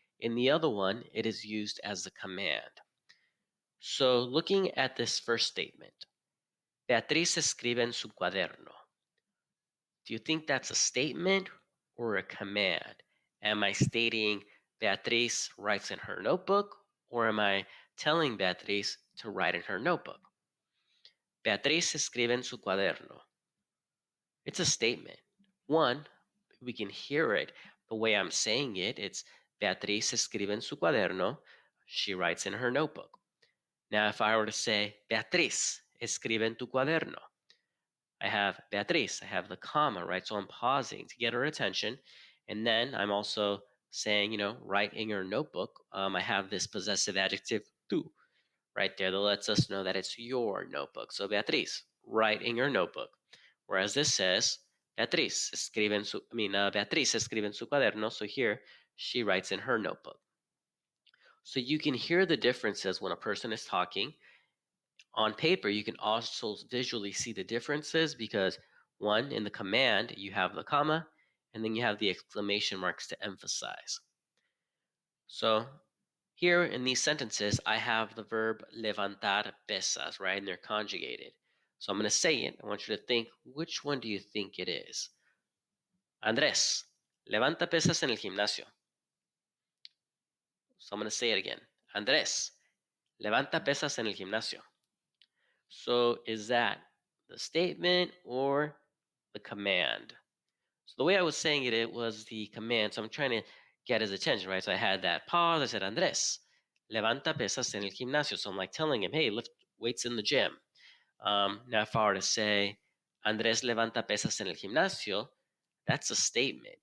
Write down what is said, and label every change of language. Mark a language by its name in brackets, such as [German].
[English] In the other one, it is used as a command. So looking at this first statement, [Spanish] Beatriz escribe en su cuaderno. [English] Do you think that's a statement or a command? Am I stating Beatriz writes in her notebook, or am I telling Beatriz to write in her notebook? [Spanish] Beatriz escribe en su cuaderno. [English] It's a statement. One, we can hear it the way I'm saying it. It's [Spanish] Beatriz escribe en su cuaderno. [English] She writes in her notebook. Now, if I were to say, [Spanish] Beatriz escribe en tu cuaderno, [English] I have Beatriz, I have the comma, right? So I'm pausing to get her attention. And then I'm also saying, write in your notebook. I have this possessive adjective, tu, right there that lets us know that it's your notebook. So Beatriz, write in your notebook. Whereas this says, [Spanish] Beatriz escribe en su, Beatriz escribe en su cuaderno. [English] So here, she writes in her notebook. So you can hear the differences when a person is talking. On paper, you can also visually see the differences because one, in the command, you have the comma, and then you have the exclamation marks to emphasize. So here in these sentences, I have the verb [Spanish] levantar pesas, [English] right? And they're conjugated. So I'm going to say it. I want you to think, which one do you think it is? [Spanish] Andrés, levanta pesas en el gimnasio. [English] So I'm going to say it again. [Spanish] Andrés, levanta pesas en el gimnasio. [English] So is that the statement or the command? So the way I was saying it, it was the command. So I'm trying to get his attention, right? So I had that pause. I said, [Spanish] Andrés, levanta pesas en el gimnasio. [English] So I'm like telling him, hey, lift weights in the gym. Now, if I were to say, [Spanish] Andrés levanta pesas en el gimnasio, [English] that's a statement.